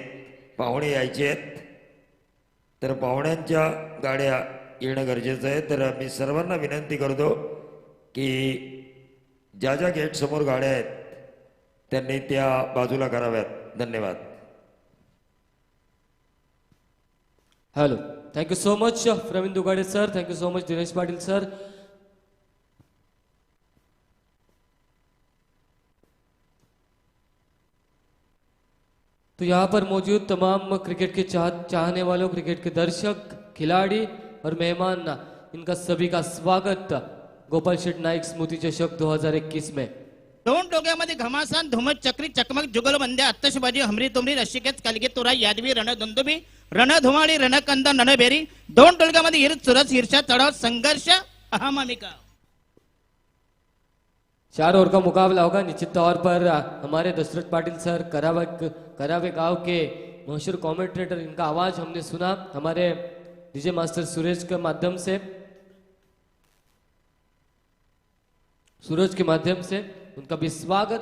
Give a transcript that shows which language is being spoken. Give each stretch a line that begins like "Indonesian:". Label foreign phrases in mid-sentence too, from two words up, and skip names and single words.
Marathi: पाहुणे यायचे आहेत तर पाहुण्यांच्या गाड्या येणं गरजेचं आहे. तर मी सर्वांना विनंती करतो की ज्या ज्या गेट समोर गाड्या आहेत त्यांनी त्या बाजूला कराव्यात. धन्यवाद.
English: हेलो, thank you so much प्रवीण दुगाड़े sir, thank you so much दिनेश पाटिल sir.
Hindi: तो यहाँ पर मौजूद तमाम क्रिकेट के चाहने वालों, क्रिकेट के दर्शक, खिलाड़ी और मेहमान, इनका सभी का स्वागत गोपाल शेठ नाईक स्मृति चषक 2021 में.
Marathi: दोन टोक्यामध्ये घमासान धुमत चक्री चकमक जुगलबंदी आत्तशबाजी हमरी तुमरी रशिकेत कालिके तुरा यादवी रणधुंदुबी रणधुमाळी रणकंद ननबेरी. दोन टोळक्यामध्ये हिर चुरस हिरशा चढाव संघर्ष अहमामिका.
Hindi: चार ओवर का मुकाबला होगा. निश्चित तौर पर हमारे दशरथ पाटिल सर करावे गांव के मशहूर कमेंटेटर, इनका आवाज हमने सुना हमारे डीजे मास्टर सूरज के माध्यम से, सूरज के माध्यम से उनका भी स्वागत.